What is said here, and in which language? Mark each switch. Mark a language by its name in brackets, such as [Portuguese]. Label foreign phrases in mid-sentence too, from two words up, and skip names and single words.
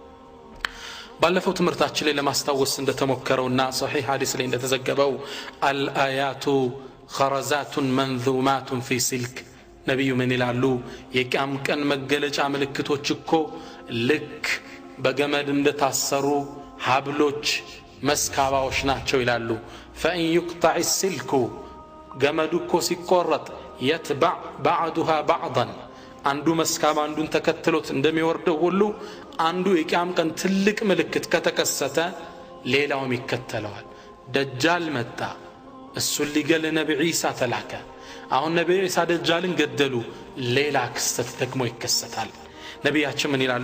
[Amharic] ባለፈው ትምህርታችን ላይ ለማስታወስ እንደተሞከረውና صحيح ሐዲስ ላይ እንደተዘገበው [Arabic] الآيات خرزات منظومات في سلك [Amharic] ነብዩ ምን ይላሉ የቂያም ቀን መገለጫ ምልክቶች እኮ ልክ በገመድ እንደታሰሩ ሀብሎች መስካባዎች ናቸው ይላሉ فإن [Arabic] يقطع السلك [Amharic] ገመዱ እኮ ሲቆረጥ [Arabic] يتبع بعضها بعضا [Amharic] አንዱ መስካም አንዱን ተከትሎት እንደሚወርደው ሁሉ አንዱ የቂያም ቀን ትልቅ ምልክት ከተከሰተ ሌላውም ይከተለዋል። ደጃል መጣ፣ እሱን ሊገል ነብይ ዒሳ ተላከ። አሁን ነብይ ዒሳ ደጃልን ገደሉ፣ ሌላ ክስተት ደግሞ ይከሰታል። ነቢያችን ምን ይላሉ?